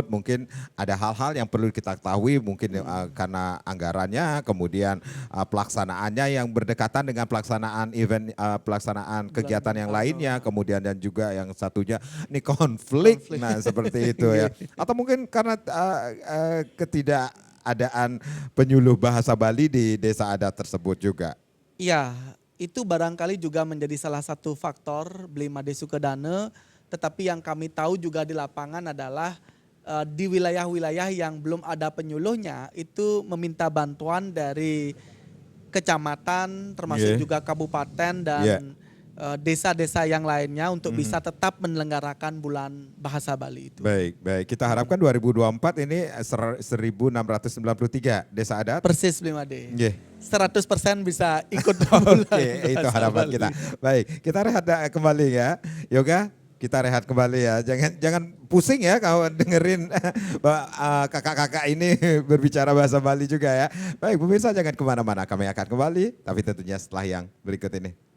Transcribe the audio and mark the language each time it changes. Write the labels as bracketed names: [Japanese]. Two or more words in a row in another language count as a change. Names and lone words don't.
[Indonesian] Mungkin ada hal-hal yang perlu kita ketahui, mungkin karena anggarannya, kemudian pelaksanaannya yang berdekatan dengan pelaksanaan event, pelaksanaan kegiatan yang lainnya, kemudian dan juga yang satunya ini konflik. Nah seperti itu ya. Atau mungkin karena ketidakadaan penyuluh bahasa Bali di desa adat tersebut juga. Iya, itu barangkali juga menjadi salah satu faktor beli made sukedana. Tetapi yang kami tahu juga di lapangan adalah di wilayah-wilayah yang belum ada penyuluhnya itu meminta bantuan dari kecamatan termasuk Yeah. juga kabupaten dan Yeah. desa-desa yang lainnya untuk bisa tetap menyelenggarakan bulan bahasa Bali itu. Baik, baik. Kita harapkan 2024 ini 1693 desa adat. Persis beli made. Nggih. 100% bisa ikut bulan Oke, itu bahasa harapan Bali. kita. Baik, kita rehat kembali ya. Yoga, kita rehat kembali ya. Jangan pusing ya kalau dengerin kakak-kakak ini berbicara bahasa Bali juga ya. Baik, pemirsa jangan kemana-mana. Kami akan kembali, tapi tentunya setelah yang berikut ini.